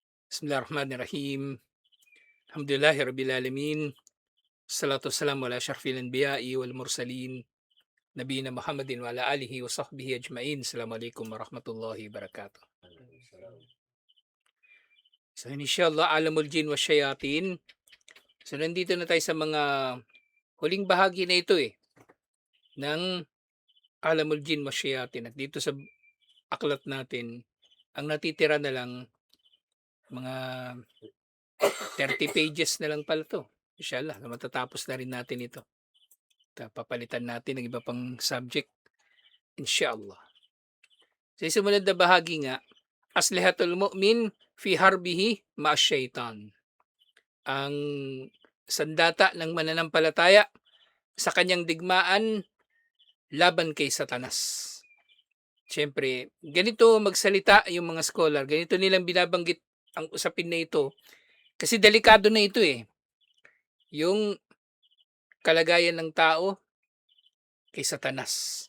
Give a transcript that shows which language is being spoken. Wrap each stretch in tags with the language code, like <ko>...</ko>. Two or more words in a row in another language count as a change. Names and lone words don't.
<ar>بسم الله الرحمن الرحيم. الحمد لله رب العالمين. الصلاة والسلام على أشرف الأنبياء والمرسلين. نبينا محمد وعلى آله وصحبه أجمعين. السلام عليكم ورحمة الله وبركاته. So إن شاء الله عالم الجن والشياطين.</ar> <tl>So nandito na tayo sa mga huling bahagi na ito ng</tl> <ar>عالم الجن والشياطين.</ar> <tl>At dito sa aklat natin, ang natitira na lang mga 30 pages na lang pala to. Inshallah, matatapos na rin natin ito. Papalitan natin ng iba pang subject, inshallah. Sa sumunod na bahagi nga,</tl> <ar>أسلحة المؤمن في حربه مع الشيطان.</ar> <tl>Ang sandata ng mananampalataya sa kanyang digmaan laban kay Satanas. Siyempre, ganito magsalita yung mga scholar, ganito nilang binabanggit ang usapin na ito kasi delikado na ito yung kalagayan ng tao kay Satanas.</tl>